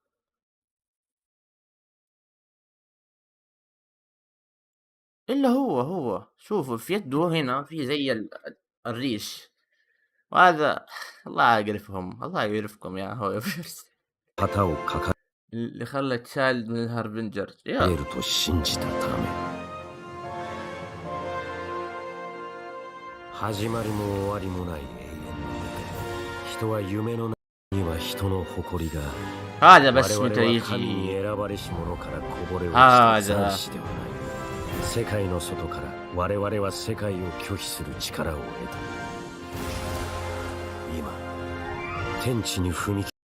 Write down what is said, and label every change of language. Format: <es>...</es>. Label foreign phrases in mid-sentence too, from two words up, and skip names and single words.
<ar>إلا هو شوفوا في يده هنا في زي الريش. وهذا الله يقرفهم، الله يقرفكم يا هويوفيرس. اللي خلى تشايلد من الهاربنجر. يا</ar> <ja>と信じたため。始まりも終わりもない永遠の中、人は夢の中には人の誇りが。</ja> <ar>هذا بس متى</ar> <ja>神</ja> <ar>يجي</ar> <ja>に選ばれし者からこぼれ落ちた戦士ではない。世界の外から我々は世界を拒否する力を得た。今天地に踏み</ja>